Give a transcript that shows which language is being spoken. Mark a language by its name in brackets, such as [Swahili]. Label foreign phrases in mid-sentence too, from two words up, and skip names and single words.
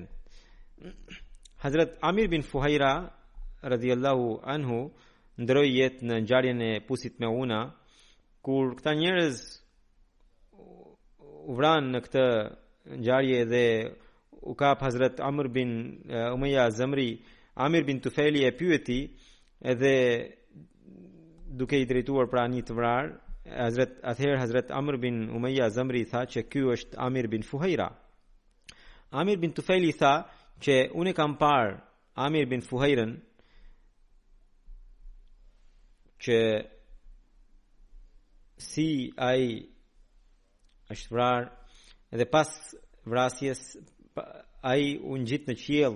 [Albanian] Hazrat Amir bin Fuhaira [Arabic] رضي الله عنه [Albanian] ndroi jetë në ngjarjen e Pusit Meuna, kur këta njerëz u vranë në këtë ngjarje dhe u kap Hazrat Amr bin Umayya Zamri. Amir bin Tufeli e pyeti edhe duke i drejtuar pra një të vrarë. Atëherë Hazrat Amr bin Umayya Zamri tha që ky është Amir bin Fuhaira. Amir bin Tufeli tha që unë kam parë Amir bin Fuhairën që si ai është vrarë edhe pas vrasjes ai u ngjit në qiell,